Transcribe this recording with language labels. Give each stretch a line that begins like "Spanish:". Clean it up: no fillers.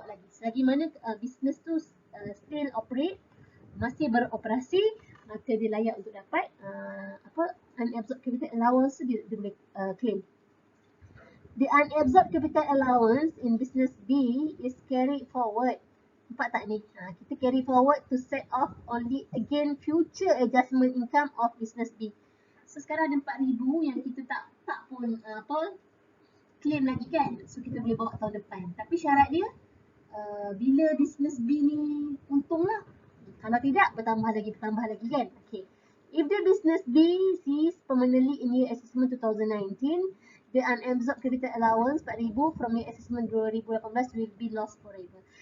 Malay: Selagi mana business tu still operate, masih beroperasi, maka dia layak untuk dapat unabsorbed capital allowance dia boleh claim.
English: The unabsorbed capital allowance in business B is carried forward.
Malay: Nampak tak ni?
English: Kita carry forward to set off only again future adjustment income of business B.
Malay: So sekarang ada 4,000 yang kita tak pun claim lagi kan. So kita boleh bawa tahun depan. Tapi syarat dia bila business B ni untung lah. Kalau tidak, bertambah lagi kan. Okay.
English: If the business B cease permanently in year assessment 2019, the unabsorbed capital allowance 4,000 from year assessment 2018 will be lost forever.